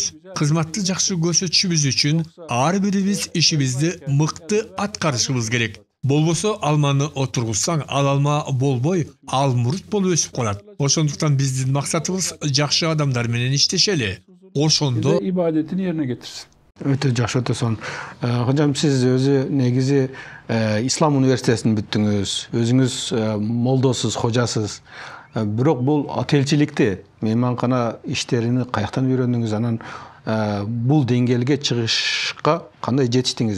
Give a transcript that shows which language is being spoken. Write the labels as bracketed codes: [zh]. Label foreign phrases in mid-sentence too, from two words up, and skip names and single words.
[ky] Кызматты жакшы көрсөтүшүбүз үчүн ар бирибиз ишибизди мыкты аткарышыбыз керек. Болбосо алманы отургузсаң, ал алма болбой, ал мурут болуп өсүп калат. Ошондуктан биздин максатыбыз жакшы адамдар менен иштешели. Ошондо [tr] ibadetini yerine getirsin. [ky] Өтө жакшы, өтө сонун. Кожом, сиз өзү негизи Ислам университетин бүттүңүз. Өзүңүз молдосуз, хожасыз. Бирок бул отелчиликти, мейманкана иштерини каяктан үйрөндүңүз? Анан бул деңгээлге чыгышка кандай жетиштиңиз?